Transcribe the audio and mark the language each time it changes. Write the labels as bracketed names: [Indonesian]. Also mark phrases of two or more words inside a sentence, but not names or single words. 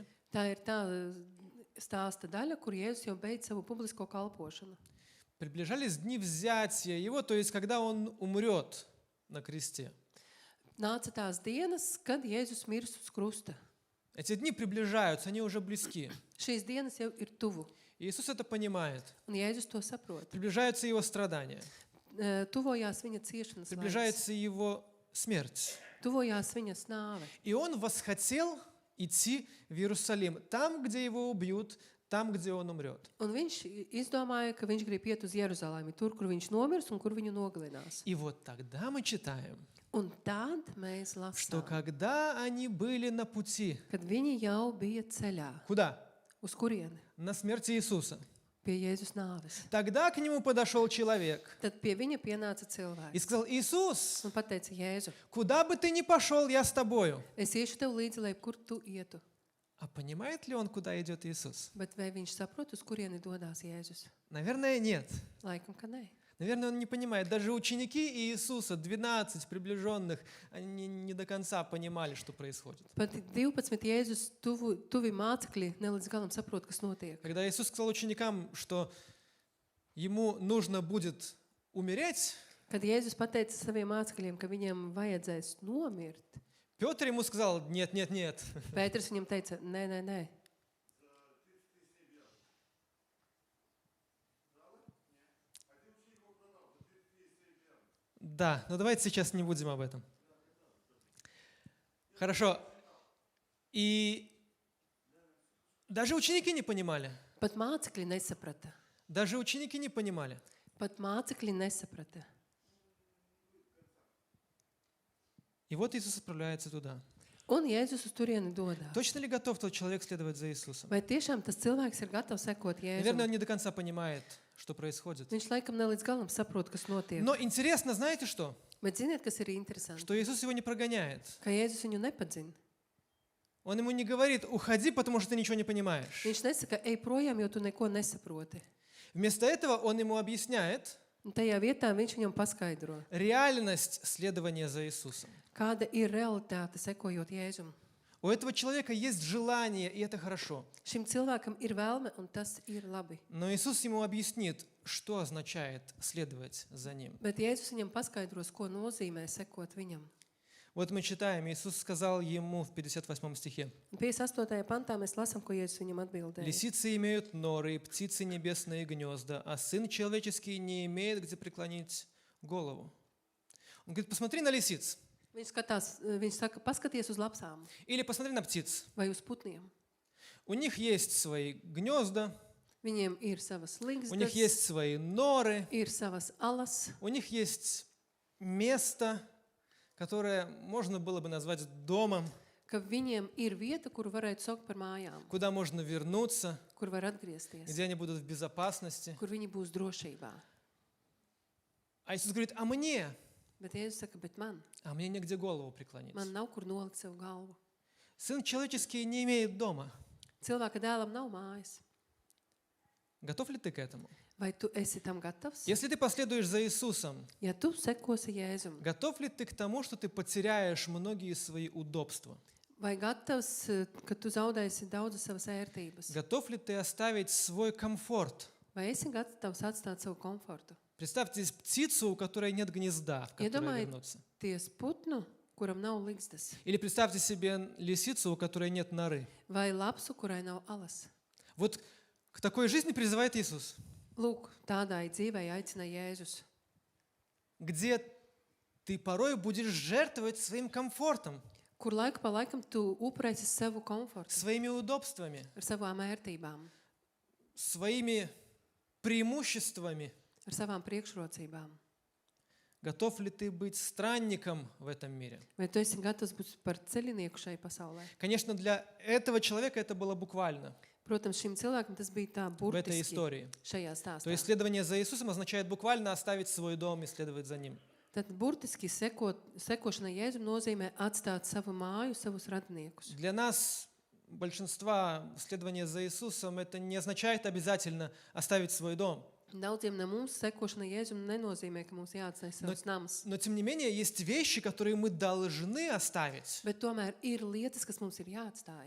[Latvian] Tā ir tā stāsta daļa, kur Jēzus jau beidz savu publisko kalpošanu. [Russian] Приближались дни взятия Его, то есть когда Он умрет на кресте. [Latvian] Nāca tās dienas, kad Jēzus mirs uz krusta. [Russian] Эти дни приближаются, они уже близки. [Latvian] Šīs dienas jau ir tuvu, [Russian] И Иисус это понимает. [Latvian] un Jēzus to saprot. [Russian] Приближаются Его страдания, [Latvian] Tuvojās viņa ciešanas laiks, [Russian] приближается Его смерть. [Latvian] tuvojās viņa nāve. [Russian] И Он восхотел идти в Иерусалим, там, где Его убьют, там, где Он умрет. [Latvian] Un viņš izdomāja, ka viņš grib iet uz Jeruzalemi, tur, kur viņš nomirs un kur viņu nogalinās. [Russian] И вот тогда мы читаем, [Latvian] Un tad mēs [Russian] что [Latvian] lasām, [Russian] когда они были на пути, [Latvian] kad viņi jau bija ceļā. [Russian] куда? [Latvian] Uz kurieni? [Russian] На смерть Иисуса. [Latvian] pie Jēzus nāves. [Russian] Тогда к нему подошел человек [Latvian] Tad pie viņa pienāca [Russian] и [Latvian] cilvēks [Russian] сказал: Иисус, [Latvian] un pateica: Jēzu, [Russian] куда бы ты ни пошел, я с тобою. [Latvian] es iešu tev līdzi, lai kur tu ietu. [Russian] А понимает ли он, куда идет Иисус? [Latvian] Bet vai viņš saprot, uz kurieni dodas Jēzus? [Russian] Наверное, нет. [Latvian] Laikam, ka nē. [Russian] Наверное, он не понимает. Даже ученики Иисуса, 12 приближенных, они не до конца понимали, что происходит. [Latvian] Pat 12 Jēzus tuvi mācekļi ne līdz galam saprot, kas notiek. [Russian] Когда Иисус сказал ученикам, что ему нужно будет умереть, [Latvian] Kad Jēzus pateica saviem mācekļiem, ka viņiem vajadzēs nomirt, [Russian] Петр ему сказал: нет, нет, нет. [Latvian] Pēters viņam teica: nē, nē, nē. [Russian] Да, но давайте сейчас не будем об этом. Хорошо. И даже ученики не понимали. [Latvian] Pat mācekļi nesaprata. [Russian] Даже ученики не понимали. [Latvian] Pat mācekļi nesaprata. [Russian] И вот Иисус отправляется туда. [Latvian] Un Jēzus uz turieni dodas. [Russian] Точно ли готов тот человек следовать за Иисусом? [Latvian] Vai tiešām tas cilvēks ir gatavs sekot [Russian] Наверное, [Latvian] Jēzum? [Russian] он не до конца понимает, что происходит. [Latvian] Viņš laikam ne līdz galam saprot, kas notiek. [Russian] Но интересно, знаете что? [Latvian] Bet ziniet, kas ir interesanti? [Russian] Что Иисус его не прогоняет. [Latvian] Ka Jēzus viņu nepadzina. [Russian] Он ему не говорит: уходи, потому что ты ничего не понимаешь. [Latvian] Viņš nesaka: ej projām, jo tu neko nesaproti. [Russian] Вместо этого он ему объясняет [Latvian] Un tajā vietā viņš viņam paskaidro, [Russian] реальность следования за Иисусом. [Latvian] kāda ir realitāte sekojot Jēzum. [Russian] У этого человека есть желание, и это хорошо. [Latvian] Šim cilvēkam ir vēlme, un tas ir labi. [Russian] Но Иисус ему объяснит, что означает следовать за Ним. [Latvian] Bet Jēzus viņam paskaidros, ko nozīmē sekot viņam. [Russian] Вот мы читаем, Иисус сказал ему в 58 стихе: [Latvian] 58. pantā mēs lasām, ko Jēzus viņam atbildēja. [Russian] «Лисицы имеют норы, и птицы небесные гнезда, а Сын Человеческий не имеет, где преклонить голову». Он говорит: посмотри на лисиц, [Latvian] Viņš saka, paskaties uz lapsām [Russian] или посмотри на птиц. [Latvian] vai uz putniem. [Russian] У них есть свои гнезда, [Latvian] Viņiem ir savas [Russian] у них [Latvian] līgstas, [Russian] есть свои норы, [Latvian] ir savas alas, [Russian] у них есть место, которое можно было бы назвать домом, [Latvian] ka viņiem ir vieta, kur varētu saukt par mājām, [Russian] куда можно вернуться, [Latvian] kur var atgriezties, [Russian] где они будут в безопасности. [Latvian] kur viņi būs drošībā. [Russian] А Иисус говорит: а мне [Latvian] Bet Jēzus saka, bet man [Russian] негде голову преклонить. [Latvian] nav kur nolikt savu galvu. [Russian] Сын Человеческий не имеет дома. [Latvian] Cilvēka dēlam nav mājas. [Russian] Готов ли ты к этому? [Latvian] Vai tu esi tam gatavs? [Russian] Если ты последуешь за Иисусом, [Latvian] Ja tu sekosi Jēzum, [Russian] готов ли ты к тому, что ты потеряешь многие свои удобства? [Latvian] vai gatavs, ka tu zaudēsi daudzas savas ērtības? [Russian] Готов ли ты оставить свой комфорт? [Latvian] Vai esi gatavs atstāt savu komfortu? [Russian] Представьте птицу, у которой нет гнезда, в которое вернуться. [Latvian] Ties putnu, kuram nav līgstas, [Russian] Или представьте себе лисицу, у которой нет норы. [Latvian] vai lapsu, kurai nav alas. [Russian] Вот к такой жизни призывает Иисус, [Latvian] Lūk, tādai dzīvei aicina Jēzus, [Russian] где ты порой будешь жертвовать своим комфортом, [Latvian] kur laiku pa laikam tu upurēsi savu komfortu [Russian] своими удобствами, [Latvian] ar savām ērtībām, [Russian] своими преимуществами. [Latvian] ar savām priekšrocībām. [Russian] Готов ли ты быть странником в этом мире? [Latvian] Vai tu esi gatavs būt par ceļinieku šai pasaulē? [Russian] Конечно, для этого человека это было буквально [Latvian] Protams, šim cilvēkam tas bija tā [Russian] в этой [Latvian] burtiski [Russian] истории. [Latvian] šajā [Russian] То есть [Latvian] stāstā. [Russian] следование за Иисусом означает буквально оставить свой дом и следовать за Ним. [Latvian] Tad burtiski sekošana Jēzum nozīmē atstāt savu māju, savus radniekus. [Russian] Для нас, большинства, следование за Иисусом это не означает обязательно оставить свой дом. [Latvian] Daudziem no mums sekošana Jēzum nenozīmē, ka mums jāatstāj savs nams. [Russian] Но тем не менее есть вещи, которые мы должны оставить. [Latvian] Bet tomēr ir lietas, kas mums ir jāatstāj.